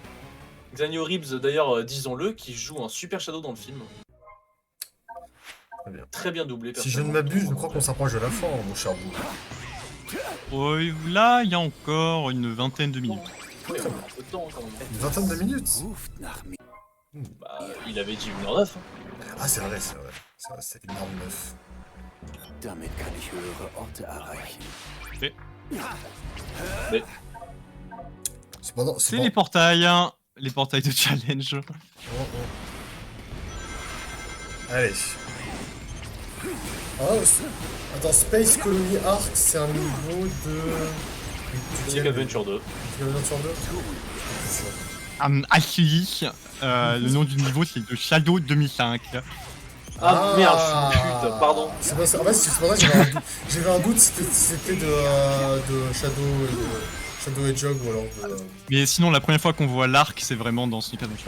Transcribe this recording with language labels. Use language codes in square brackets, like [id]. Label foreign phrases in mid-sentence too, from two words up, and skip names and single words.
[fr] Xanio Ribs, d'ailleurs, disons-le, qui joue un super shadow dans le film. Très bien doublé. Si je ne m'abuse, je crois qu'on s'approche de la fin, mon cher Bou. Là, il y a encore une vingtaine de minutes. Ouais, on a un peu de temps quand même. Une vingtaine de minutes. [de] Ruft nach mir. [fr] Bah, il avait dit 1h09. Ah, c'est vrai, c'est vrai. Ça, c'est une arme neuf. [de] Damit kann ich höhere Orte erreichen. [fr] Mais Cependant, C'est les portails, hein, les portails de challenge. Oh, oh. Allez. Ah, attends, Space Colony Arc, c'est un niveau de... Sonic Adventure 2. Sonic Adventure 2. Actually, le nom du niveau c'est de Shadow 2005. Ah, merde, putain, pardon. C'est pas ça. En fait, c'est pour ça que j'avais un doute si c'était de Shadow Hedgehog ou alors de... Mais sinon, la première fois qu'on voit l'arc, c'est vraiment dans Sonic Adventure 2.